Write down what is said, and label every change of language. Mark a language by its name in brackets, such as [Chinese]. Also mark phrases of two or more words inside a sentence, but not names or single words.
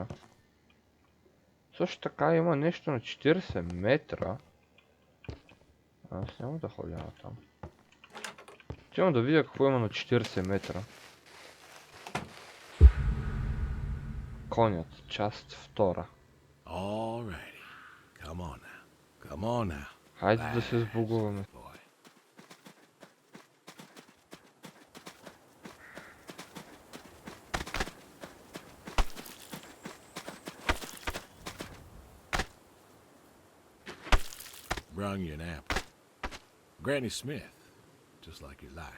[Bulgarian] Също така има нещо на 40 метра. Аз няма да ходя на там. Отивам да видя какво има на 40 метра. Конят, част втора. [English] Alrighty. Come on now. Come on now. [Bulgarian] Хайде да се сбогуваме. [English] Boy. Brung you an apple. Granny Smith, just like you like.